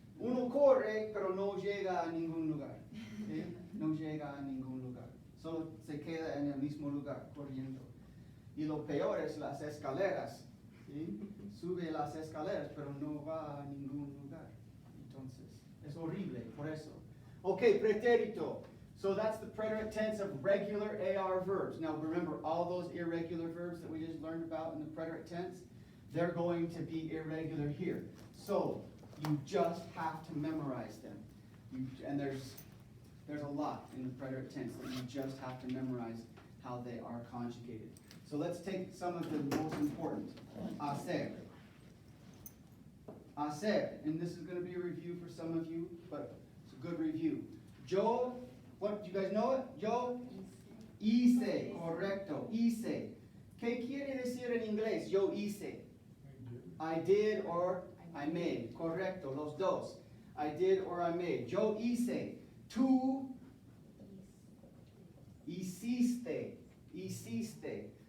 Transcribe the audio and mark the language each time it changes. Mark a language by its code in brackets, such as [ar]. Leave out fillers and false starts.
[es] Uno corre, pero no llega a ningún lugar, ¿sí? No llega a ningún lugar. Solo se queda en el mismo lugar, corriendo. Y lo peor es las escaleras, ¿sí? Sube las escaleras, pero no va a ningún lugar. Entonces, es horrible, por eso. Okay, pretérito. [en] So that's the preterite tense of regular AR verbs. Now remember, all those irregular verbs that we just learned about in the preterite tense, they're going to be irregular here. So you just have to memorize them. And there's a lot in the preterite tense that you just have to memorize how they are conjugated. So let's take some of the most important. Hacer. Hacer. And this is going to be a review for some of you, but it's a good review. Yo, what, do you guys know it? [es] Yo hice. Correcto. Hice. ¿Qué quiere decir en inglés? Yo hice. [en] I did or I made. [es] Correcto. Los dos. [en] I did or I made. [es] Yo hice. Tú hiciste. Hiciste.